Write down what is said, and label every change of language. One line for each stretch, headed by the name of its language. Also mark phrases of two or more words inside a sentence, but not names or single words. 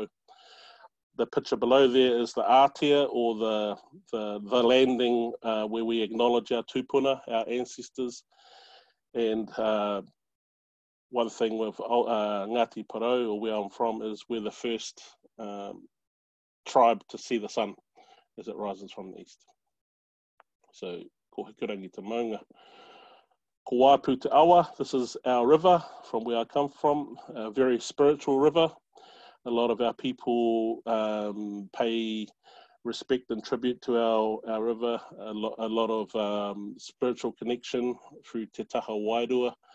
English: The picture below there is the ātea, or the landing where we acknowledge our tupuna, our ancestors. And one thing with Ngāti Porou, or where I'm from, is we're the first tribe to see the sun as it rises from the east. So,
Māori: ko Hikurangi te maunga. Ko Waipu te Awa,
English: this is our river from where I come from, a very spiritual river. A lot of our people pay respect and tribute to our river, a lot of spiritual connection through
Māori: Te Taha Wairua.